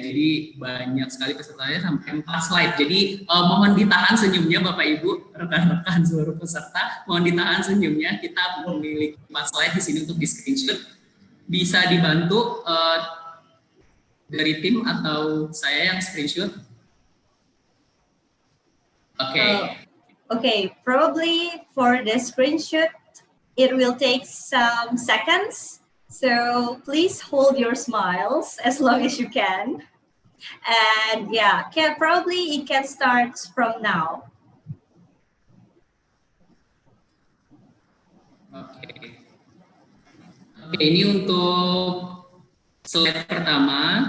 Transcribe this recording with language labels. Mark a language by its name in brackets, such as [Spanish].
[Indonesian] Jadi banyak sekali pesertanya sampai 4 slide. Jadi mohon ditahan senyumnya Bapak Ibu, rekan-rekan seluruh peserta. Mohon ditahan senyumnya. Kita memiliki 4 slide di sini untuk di screenshot. Bisa dibantu dari tim atau saya yang screenshot. [English] Okay, probably for the screenshot, it will take some seconds. So please hold your smiles as long as you can. And yeah, probably it can start from now. [Indonesian] Oke, ini untuk slide pertama.